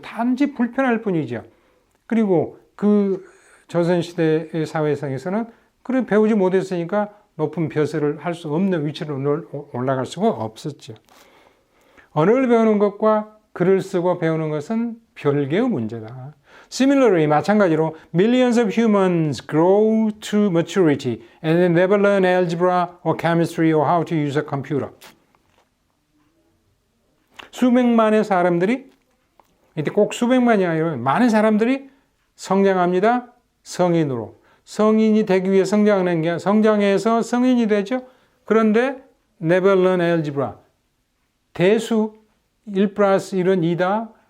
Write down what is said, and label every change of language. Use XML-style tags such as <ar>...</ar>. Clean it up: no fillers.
<ko>단지 불편할 뿐이죠. 그리고 그 조선시대의 사회상에서는 그런 배우지 못했으니까 높은 벼슬을 할 수 없는 위치로 올라갈 수가 없었죠. 언어를 배우는 것과 글을 쓰고 배우는 것은 별개의 문제다.</ko> <en>Similarly,</en> <ko>마찬가지로</ko> <en>millions of humans grow to maturity and they never learn algebra or chemistry or how to use a computer.</en> <ko>수백만의 사람들이, 이때 꼭 수백만이 아니라 많은 사람들이 성장합니다. 성인으로. 성인이 되기 위해 성장하는 게 성장해서 성인이 되죠. 그런데</ko> <en>never learn algebra.</en> <ko>대수 1 플러스 1은 2다.</ko>